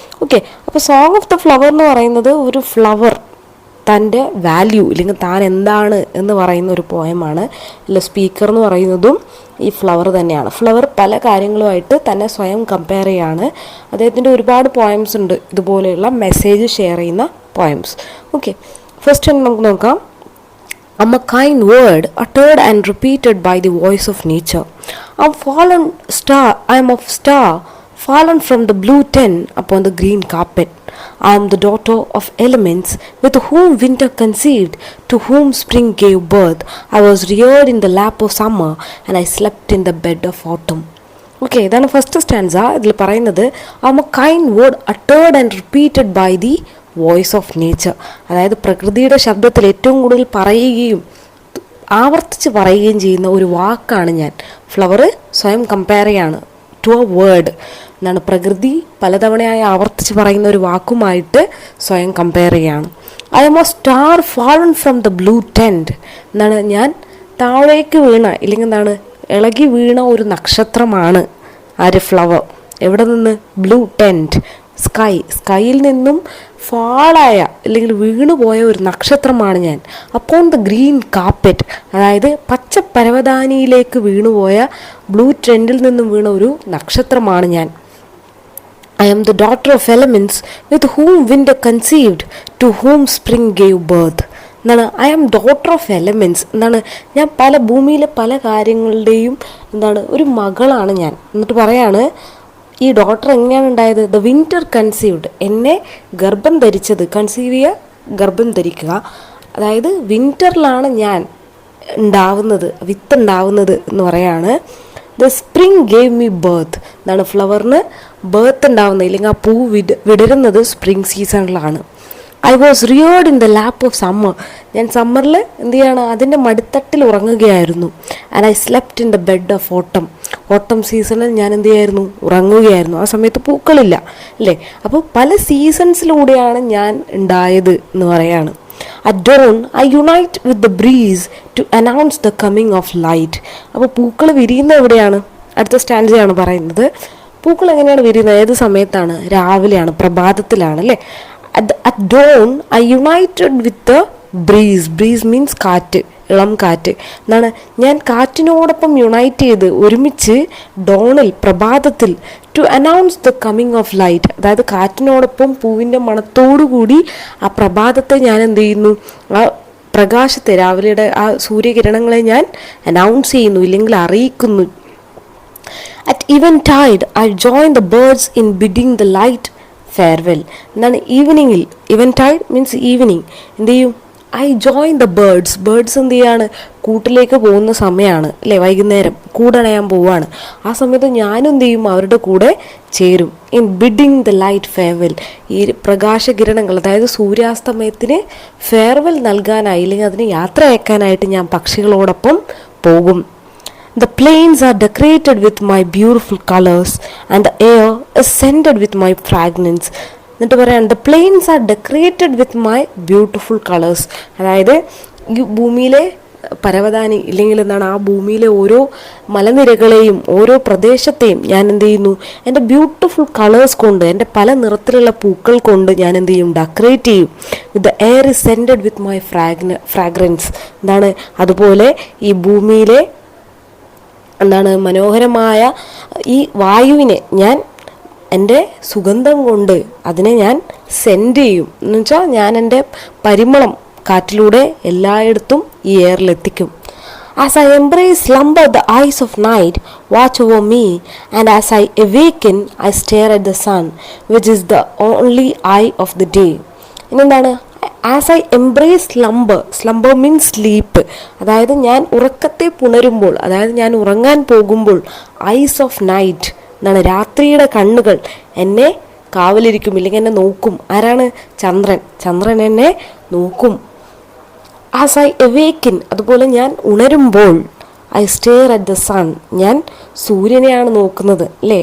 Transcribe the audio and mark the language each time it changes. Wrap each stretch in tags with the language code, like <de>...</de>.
<ml>Okay, അപ്പോൾ song of the flower എന്ന് പറയുന്നത് ഒരു ഫ്ലവർ തൻ്റെ വാല്യൂ ഇല്ലെങ്കിൽ താൻ എന്താണ് എന്ന് പറയുന്ന ഒരു പോയമാണ്. അല്ല, സ്പീക്കർ എന്ന് പറയുന്നതും ഈ ഫ്ലവർ തന്നെയാണ്. ഫ്ലവർ പല കാര്യങ്ങളുമായിട്ട് തന്നെ സ്വയം കമ്പയർ ചെയ്യാണ്. അദ്ദേഹത്തിൻ്റെ ഒരുപാട് പോയംസ് ഉണ്ട് ഇതുപോലെയുള്ള മെസ്സേജ് ഷെയർ ചെയ്യുന്ന പോയംസ്. ഓക്കെ, ഫസ്റ്റ് നമുക്ക് നോക്കാം.</ml> <en>I'm a kind word uttered and repeated by the voice of nature. I'm fallen star, I am of star, fallen from the blue tent upon the green carpet. I am the daughter of elements, with whom winter conceived, to whom spring gave birth. I was reared in the lap of summer, and I slept in the bed of autumn.</en> <ml>Okay, ഇതാണ് first stanza. ഇതിൽ പറയുന്നത്</ml> <en>I'm a kind word uttered and repeated by the voice of nature.</en> <ml>അതായത് പ്രകൃതിയുടെ ശബ്ദത്തിൽ ഏറ്റവും കൂടുതൽ പറയുകയും ആവർത്തിച്ച് പറയുകയും ചെയ്യുന്ന ഒരു വാക്കാണ് ഞാൻ. ഫ്ലവർ സ്വയം കമ്പയർ ചെയ്യാണ് ടു എ വേർഡ്. എന്താണ്, പ്രകൃതി പലതവണയായി ആവർത്തിച്ച് പറയുന്ന ഒരു വാക്കുമായിട്ട് സ്വയം കമ്പയർ ചെയ്യാണ്.</ml> <en>I'm a star fallen from the blue tent.</en> <ml>എന്താണ്, ഞാൻ താഴേക്ക് വീണ ഇല്ലെങ്കിൽ എന്താണ് ഇളകി വീണ ഒരു നക്ഷത്രമാണ് ആര്, ഫ്ലവർ. എവിടെ നിന്ന്? ബ്ലൂ ടെൻറ്റ്, സ്കൈയിൽ നിന്നും ഫാളായ അല്ലെങ്കിൽ വീണുപോയ ഒരു നക്ഷത്രമാണ് ഞാൻ. അപ്പോൺ ദ ഗ്രീൻ കാർപ്പറ്റ്, അതായത് പച്ച പരവതാനിയിലേക്ക് വീണുപോയ ബ്ലൂ ടെൻറ്റിൽ നിന്നും വീണ ഒരു നക്ഷത്രമാണ് ഞാൻ.</ml> <en>I am the daughter of elements, with whom winter conceived, to whom spring gave birth.</en> <ml>എന്താണ്,</ml> <en>I am daughter of elements.</en> <ml>എന്താണ്, ഞാൻ ഭൂമിയിലെ പല കാര്യങ്ങളുടെയും എന്താണ് ഒരു മകളാണ് ഞാൻ. എന്നിട്ട് പറയാണ് ഈ ഡോട്ടർ എങ്ങനെയാണ് ഉണ്ടായത്? ദ വിൻ്റർ കൺസീവ്ഡ്, എന്നെ ഗർഭം ധരിച്ചത്. കൺസീവ് ചെയ്യുക, ഗർഭം ധരിക്കുക. അതായത് വിൻ്ററിലാണ് ഞാൻ ഉണ്ടാവുന്നത്, വിത്ത് ഉണ്ടാവുന്നത് എന്ന് പറയാണ്.</ml> <en>The spring gave me birth.</en> <ml>എന്താണ്, ഫ്ലവറിന് ബർത്ത് ഉണ്ടാവുന്നത് ഇല്ലെങ്കിൽ ആ പൂ വിടരുന്നത് spring സീസണിലാണ്.</ml> <en>I was reared in the lap of summer.</en> <ml>ഞാൻ സമ്മറിൽ എന്ത് ചെയ്യാണ്, അതിൻ്റെ മടിത്തട്ടിൽ ഉറങ്ങുകയായിരുന്നു.</ml> <en>And I slept in the bed of autumn.</en> <ml>ഓട്ടം സീസണിൽ ഞാൻ എന്ത് ചെയ്യായിരുന്നു, ഉറങ്ങുകയായിരുന്നു. ആ സമയത്ത് പൂക്കളില്ല അല്ലേ. അപ്പോൾ പല സീസൺസിലൂടെയാണ് ഞാൻ ഉണ്ടായത് എന്ന് പറയാണ്.</ml> <en>At dawn, I unite with the breeze to announce the coming of light.</en> <ml>അപ്പോൾ പൂക്കൾ വിരിയുന്ന എവിടെയാണ്? അടുത്ത സ്റ്റാൻഡയാണ് പറയുന്നത്. പൂക്കൾ എങ്ങനെയാണ് വിരിയുന്നത്? ഏത് സമയത്താണ്? രാവിലെയാണ്, പ്രഭാതത്തിലാണ് അല്ലേ.</ml> <en>At dawn, I united with the breeze. Breeze means</en> <ml>കാറ്റ്, ഇളം കാറ്റ്. എന്താണ്, ഞാൻ കാറ്റിനോടൊപ്പം യുണൈറ്റ് ചെയ്ത് ഒരുമിച്ച് ഡോണിൽ, പ്രഭാതത്തിൽ,</ml> <en>To announce the coming of light.</en> <ml>അതായത് കാറ്റിനോടൊപ്പം പൂവിൻ്റെ മണത്തോടുകൂടി ആ പ്രഭാതത്തെ ഞാൻ എന്ത് ചെയ്യുന്നു, ആ പ്രകാശത്തെ, രാവിലെയുടെ ആ സൂര്യകിരണങ്ങളെ ഞാൻ അനൗൺസ് ചെയ്യുന്നു ഇല്ലെങ്കിൽ അറിയിക്കുന്നു.</ml> <en>At eventide, I join the birds in bidding the light farewell.</en> <ml>എന്താണ്, ഈവനിങ്ങിൽ, ഇവൻറ്റൈഡ് മീൻസ് ഈവനിങ്, എന്ത് ചെയ്യും, I join the birds. Birds എന്ത് ചെയ്യാണ്, കൂട്ടിലേക്ക് പോകുന്ന സമയമാണ് അല്ലേ, വൈകുന്നേരം കൂടണയാൻ പോവാണ്. ആ സമയത്ത് ഞാനും എന്ത് ചെയ്യും, അവരുടെ കൂടെ ചേരും. In bidding the light farewell, ഈ പ്രകാശകിരണങ്ങൾ അതായത് സൂര്യാസ്തമയത്തിന് ഫെയർവെൽ നൽകാനായി അല്ലെങ്കിൽ അതിന് യാത്ര അയക്കാനായിട്ട് ഞാൻ പക്ഷികളോടൊപ്പം പോകും.</ml> <en>The plains are decorated with my beautiful colors and the air is scented with my fragrance.</en> <ml>എന്നിട്ട് പറയാം,</ml> <en>the plains are decorated with my beautiful colors.</en> <ml>അതായത് ഈ ഭൂമിയിലെ പരവതാനി ഇല്ലെങ്കിൽ എന്താണ്, ആ ഭൂമിയിലെ ഓരോ മലനിരകളെയും ഓരോ പ്രദേശത്തെയും ഞാൻ എന്ത് ചെയ്യുന്നു, എൻ്റെ ബ്യൂട്ടിഫുൾ കളേഴ്സ് കൊണ്ട്, എൻ്റെ പല നിറത്തിലുള്ള പൂക്കൾ കൊണ്ട് ഞാൻ എന്ത് ചെയ്യും, ഡെക്കറേറ്റ് ചെയ്യും. The air is scented with my fragrance. എന്താണ്, അതുപോലെ ഈ ഭൂമിയിലെ എന്താണ് മനോഹരമായ ഈ വായുവിനെ ഞാൻ എൻ്റെ സുഗന്ധം കൊണ്ട് അതിനെ ഞാൻ സെൻഡ് ചെയ്യും. എന്ന് വെച്ചാൽ ഞാൻ എൻ്റെ പരിമളം കാറ്റിലൂടെ എല്ലായിടത്തും ഈ എയറിലെത്തിക്കും.</ml> <en>As I embrace slumber, the eyes of night watch over me, and as I awaken, I stare at the sun, which is the only eye of the day.</en> <ml>ഇനി എന്താണ്,</ml> <en>as I embrace slumber means sleep,</en> <ml>അതായത് ഞാൻ ഉറക്കത്തെ പുണരുമ്പോൾ, അതായത് ഞാൻ ഉറങ്ങാൻ പോകുമ്പോൾ, ice of night എന്നാണ് രാത്രിയുടെ കണ്ണുകൾ എന്നെ കാവലിരിക്കും, ഇല്ലെങ്കിൽ എന്നെ നോക്കും. ആരാണ്? ചന്ദ്രൻ എന്നെ നോക്കും. ആസ് ഐ എവേക്കിൻ, അതുപോലെ ഞാൻ ഉണരുമ്പോൾ,</ml> <en>I stare at the sun,</en> <ml>ഞാൻ സൂര്യനെയാണ് നോക്കുന്നത് അല്ലേ.</ml>